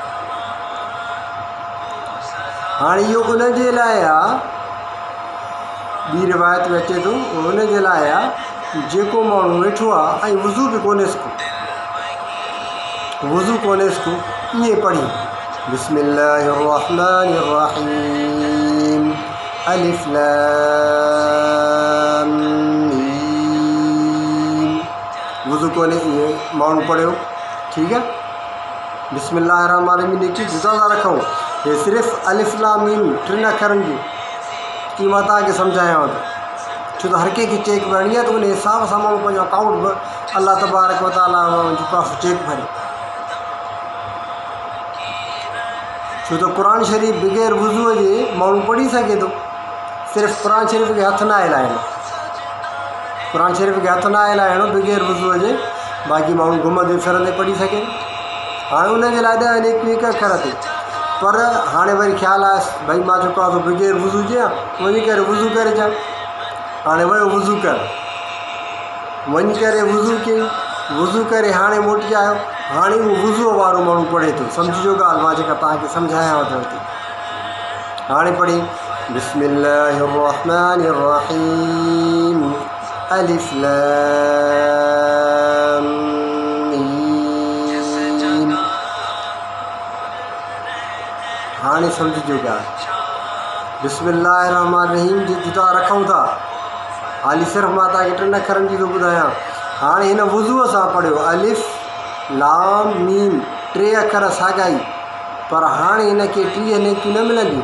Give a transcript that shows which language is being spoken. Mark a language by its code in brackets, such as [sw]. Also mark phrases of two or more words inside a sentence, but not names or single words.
[sd] हाणे इहो उनजे लाइ आहे, ॿी रिवायत में अचे थो उनजे लाइ आहे जेको माण्हू वेठो आहे ऐं वज़ू बि कोन्हेसि को, ईअं पढ़ी [ar] بسم الله الرحمن الرحيم ألف لام ميم, [sd] वज़ू कोन्हे ईअं माण्हू पढ़ियो, ठीकु आहे। [ar] بسم الله الرحمن الرحيم [sd] नेकी जुदा था रखूं, हे सिर्फ़ु [ar] ألف لام ميم [sd] 3 अखरनि जूं की मां तव्हांखे सम्झायांव थो। छो त हर कंहिंखे चेक भरणी आहे त उन हिसाब सां माण्हू पंहिंजो अकाउंट बि [ar] الله تبارك وتعالى [sd] जी तरफ़ चेक भरे। छो त क़ुरान शरीफ़ बग़ैर वज़ूअ जे माण्हू पढ़ी सघे थो, सिर्फ़ु क़ुरान शरीफ़ खे हथु न हिलाइणो, क़ुरान शरीफ़ खे हथु न हिलाइणो बग़ैर वज़ूअ जे, बाक़ी माण्हू घुमंदे फिरंदे पढ़ी सघे। हाणे उनजे लाइ 10 नेकियूं 1 अखर ते, पर हाणे वरी ख़्यालु आहे भई मां चुका थो बग़ैर वज़ू जे वञी करे वज़ू करे अचां। हाणे वियो वज़ू कर, वञी करे वुज़ू कई, वुज़ू करे हाणे मोटी आयो, हाणे उहो वुज़ूअ वारो माण्हू पढ़े थो। सम्झिजो ॻाल्हि मां जेका तव्हांखे सम्झायांव थो हिते। हाणे पढ़ी [ar] بسم الله الرحمن الرحيم ألف لام ميم. [sd] हाणे सम्झिजो ॻाल्हि, बिस्मिल्लाहिर्रहमानिर्रहीम जी जुदा रखूं था, हाली सिर्फ़ु मां तव्हांखे 3 अखरनि जी थो ॿुधायां। हाणे हिन वुज़ूअ सां पढ़ियो [ar] ألف لام ميم, [sd] 3 अखर साॻा ई, पर हाणे हिनखे 30 नेकियूं न मिलंदियूं।